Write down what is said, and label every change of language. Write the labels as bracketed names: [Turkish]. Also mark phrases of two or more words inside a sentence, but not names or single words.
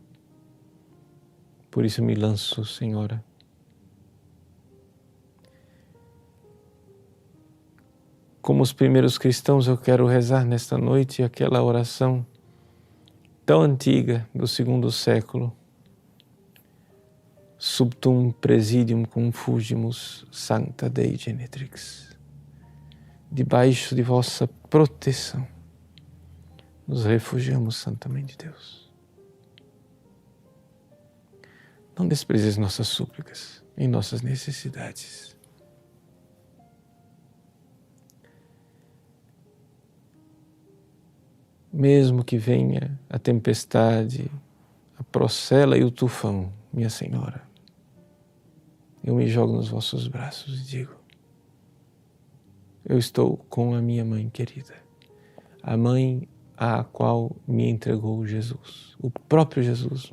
[Portuguese] Por isso me lanço, Senhora. Como os primeiros cristãos, eu quero rezar nesta noite aquela oração tão antiga do segundo século. [Latin] Subtum presidium confugimus sancta Dei Genetrix. [Portuguese] Debaixo de vossa proteção, nos refugiamos, Santa Mãe de Deus. Não desprezes nossas súplicas em nossas necessidades. Mesmo que venha a tempestade, a procela e o tufão, minha Senhora, eu me jogo nos vossos braços e digo: eu estou com a minha mãe querida, a mãe à qual me entregou Jesus, o próprio Jesus.